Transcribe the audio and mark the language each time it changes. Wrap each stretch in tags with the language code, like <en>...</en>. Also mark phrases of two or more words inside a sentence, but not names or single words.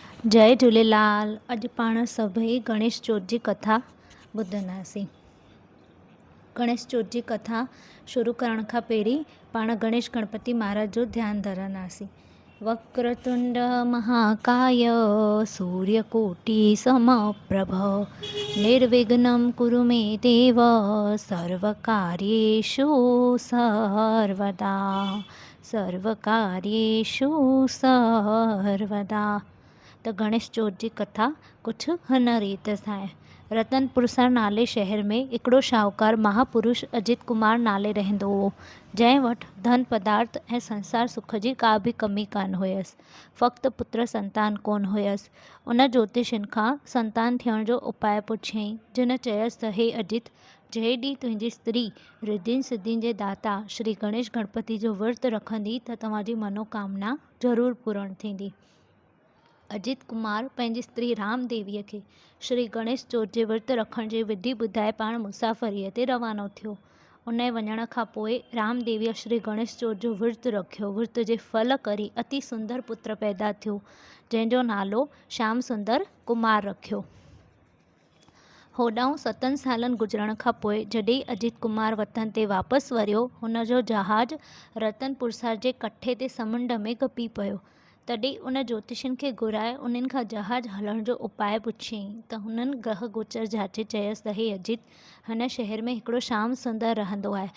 <sd>जय झूलेलाल। अॼु पाण सभई गणेश चौथ जी कथा ॿुधंदासीं। गणेश चौथ जी कथा शुरू करण खां पहिरीं पाण गणेश गणपति महाराज जो ध्यानु धरंदासीं।</sd> <sa>वक्रतुंड महाकाय सूर्यकोटि समप्रभ निर्विघ्नं कुरु मे देव सर्वकार्येषु सर्वदा</sa> <sd>त गणेश चौथ जी कथा कुझु हिन रीत सां आहे। रतनपुर नाले शहर में हिकिड़ो शाहूकार महापुरुष अजित कुमार नाले रहंदो हो, जंहिं वटि धन पदार्थ ऐं संसार सुख जी का बि कमी कान हुयसि। फ़क़्ति पुत्र संतान कोन हुयसि। उन ज्योतिषियुनि खां संतान थियण जो उपाय पुछियईं, जिन चयसि त हे अजित, जंहिं ॾींहुं तुंहिंजी स्त्री रिद्धियुनि सिद्धियुनि जे दाता श्री गणेश गणपति जो विर्त रखंदी त तव्हांजी मनोकामना ज़रूरु पूर्ण थींदी। अजित कुमार पंहिंजी स्त्री राम देवीअ खे श्री गणेश चौथ जे विर्त रखण जी विधि ॿुधाए पाण मुसाफ़रीअ ते रवानो थियो। उन वञण खां पोइ राम देवीअ श्री गणेश चौथ जो विर्त रखियो। विर्त जे फल करी अति सुंदर पुत्र पैदा थियो, जंहिंजो नालो श्याम सुंदर कुमार रखियो। होॾां 7 सालनि गुज़रण खां पोइ जॾहिं अजित कुमार वतन ते वापसि वरियो, हुन जो जहाज़ रतनपुर जे कठे ते समुंड में गपी पियो। तॾहिं उन ज्योतिषियुनि खे घुराए उन्हनि खां जहाज़ हलण जो उपाय पुछियईं त हुननि ग्रह गोचर जाचे चयसि त हे अजित, हिन शहर में हिकिड़ो श्याम सुंदर रहंदो आहे।</sd>